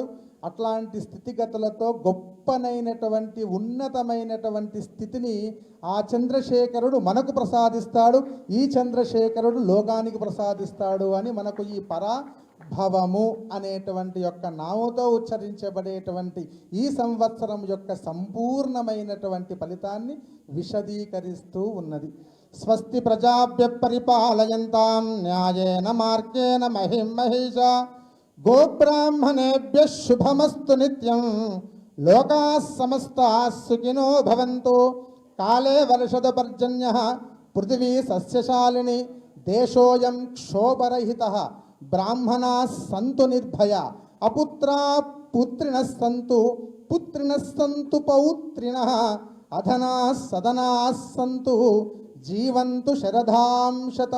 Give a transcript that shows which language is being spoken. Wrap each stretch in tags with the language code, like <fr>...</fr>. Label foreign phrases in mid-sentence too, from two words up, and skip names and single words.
<te>అట్లాంటి స్థితిగతులతో గొప్పనైనటువంటి ఉన్నతమైనటువంటి స్థితిని ఆ చంద్రశేఖరుడు మనకు ప్రసాదిస్తాడు. ఈ చంద్రశేఖరుడు లోకానికి ప్రసాదిస్తాడు అని మనకు ఈ పరాభవము అనేటువంటి యొక్క నామతో ఉచ్చరించబడేటువంటి ఈ సంవత్సరం యొక్క సంపూర్ణమైనటువంటి ఫలితాన్ని విశదీకరిస్తూ ఉన్నది.</te> <sa>స్వస్తి ప్రజాభ్య పరిపాలయంతాం న్యాయేన మార్గేణ మహిం మహిషా గోబ్రాహ్మణేభ్యః శుభమస్తు నిత్యం లోకాః సమస్తాః సుఖినో భవంతు. కాలే వర్షతు పర్జన్యః పృథివీ సస్యశాలిని దేశోయం క్షోభరహితః బ్రాహ్మణాః సంతు నిర్భయా అపుత్రా పుత్రిణః సంతు పుత్రిణః సంతు పౌత్రిణః అధనాః సదనాః సంతు జీవంతు శరదాం శతం.</sa>